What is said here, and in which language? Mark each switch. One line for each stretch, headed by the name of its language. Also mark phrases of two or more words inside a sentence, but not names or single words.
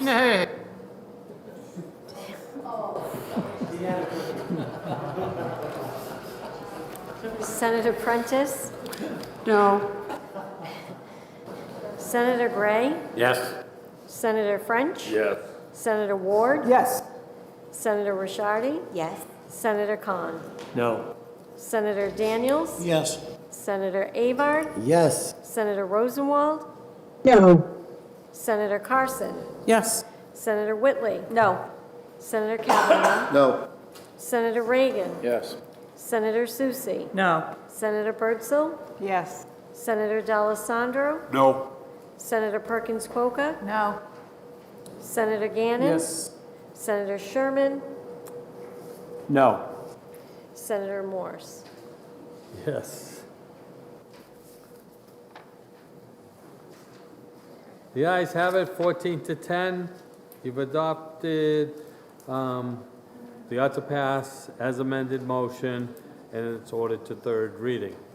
English: Nay. Senator Prentice? No. Senator Gray? Yes. Senator French? Yes. Senator Ward? Yes. Senator Rishardi? Yes. Senator Khan? No. Senator Daniels? Yes. Senator Avard? Yes. Senator Rosenwald? No. Senator Carson? Yes. Senator Whitley? No. Senator Kavanaugh? No. Senator Reagan? Yes. Senator Susie? No. Senator Birdsell? Yes. Senator D'Alessandro? No. Senator Perkins Coca? No. Senator Gannon? Yes. Senator Sherman? No. Senator Morse? Yes. The ayes have it, 14 to 10. You've adopted the ought to pass as amended motion, and it's ordered to third reading.